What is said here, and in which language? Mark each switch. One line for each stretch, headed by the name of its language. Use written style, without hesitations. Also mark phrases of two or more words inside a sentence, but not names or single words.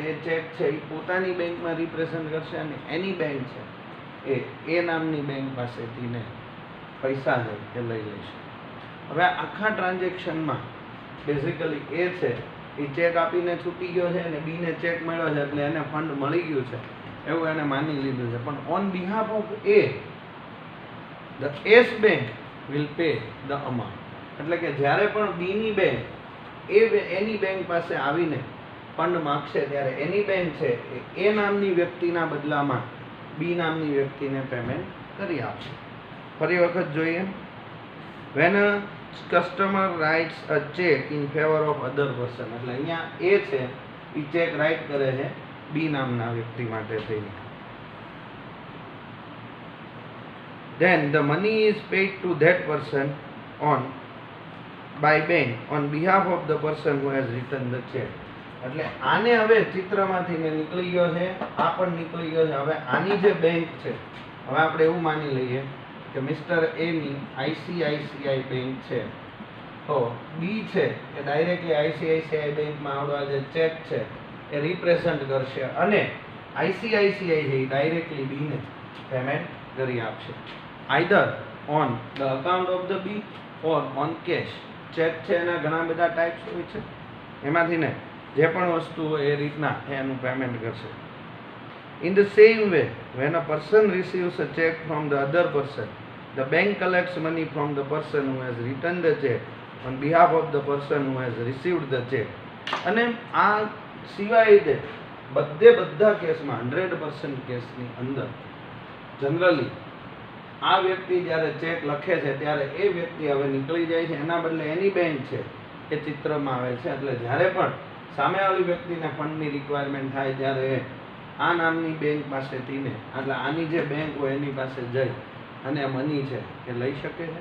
Gujarati: એ ચેક છે એ પોતાની બેંકમાં રિપ્રેઝન્ટ કરશે અને એની બેંક છે એ A નામની બેંક પાસેથી ને પૈસા છે એ લઈ લેશે. હવે આખા ટ્રાન્ઝેક્શનમાં બેઝિકલી A છે એ ચેક આપીને છૂટી ગયો છે અને B ને ચેક મળ્યો છે એટલે એને ફંડ મળી ગયું છે એવું એને માની લીધું છે.
English: પણ on behalf of A, the S bank will pay the amount.
Gujarati: એટલે કે જ્યારે પણ બી ની બેંક એની બેંક પાસે આવીને ફંડ માંગશે ત્યારે એની બેંક છે એ નામની વ્યક્તિના બદલામાં બી નામની વ્યક્તિને પેમેન્ટ કરી આપશે. ફરી વખત જોઈએ.
English: when a customer writes a check in favor of other person,
Gujarati: એટલે અહીંયા એ છે એ ચેક રાઇટ કરે છે બી નામના વ્યક્તિ માટે થઈને.
English: then the money is paid to that person on by bank on behalf of the person who has written the check.
Gujarati: એટલે આને હવે ચિત્રમાંથી નીકળી ગયો છે, આ પણ નીકળી ગયો છે. હવે આની જે બેંક છે, હવે આપણે એવું માની લઈએ કે મિસ્ટર એ ની આઈસીઆઈસીઆઈ બેંક છે, તો બી છે એ ડાયરેક્ટલી આઈસીઆઈસીઆઈ બેંકમાં આવડો જે ચેક છે એ રિપ્રેઝન્ટ કરશે અને આઈસીઆઈસીઆઈ છે એ ડાયરેક્ટલી બીને પેમેન્ટ કરી આપશે.
English: either on the account of the B or on cash.
Gujarati: ચેક છે એના ઘણા બધા ટાઈપ્સ હોય છે, એમાંથી ને જે પણ વસ્તુ હોય એ રીતના એનું પેમેન્ટ કરશે.
English: In the same way, when a person receives a check from the other person, the bank collects money from the person who has written the check on behalf of the person who has received the check.
Gujarati: અને આ સિવાય તે બધા કેસમાં 100% કેસની અંદર જનરલી આ વ્યક્તિ જ્યારે ચેક લખે છે ત્યારે એ વ્યક્તિ હવે નીકળી જાય છે, એના બદલે એની બેંક છે એ ચિત્રમાં આવે છે. એટલે જ્યારે પણ સામેવાળી વ્યક્તિને ફંડની રિક્વાયરમેન્ટ થાય ત્યારે આ નામની બેંક પાસેથી ને એટલે આની જે બેંક હોય એની પાસે જઈ અને મની છે એ લઈ શકે છે.